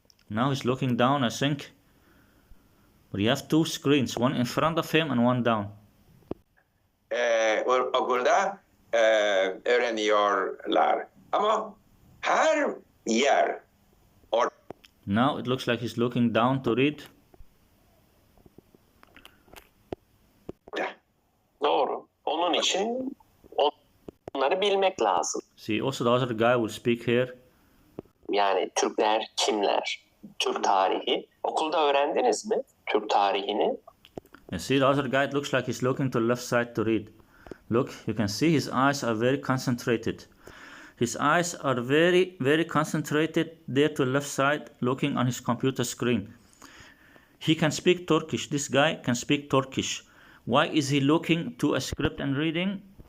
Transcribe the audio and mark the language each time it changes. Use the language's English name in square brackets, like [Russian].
[English] Now he's looking down, I think. But you have 2 screens, one in front of him and one down. [Turkish] Okulda öğreniyorlar. Ama her yer [English] Now it looks like he's looking down to read. [Turkish] doğru. Onun için onları bilmek lazım. [English] See, also the other guy will speak here. [Turkish] Yani Türkler kimler? Türk tarihi. Okulda öğrendiniz mi Türk tarihini? [English] And see, the other guy, it looks like he's looking to the left side to read. Look, you can see his eyes are very concentrated. His eyes are very, very concentrated there to the left side, looking on his computer screen. He can speak Turkish. This guy can speak Turkish. Why is he looking to a script and reading?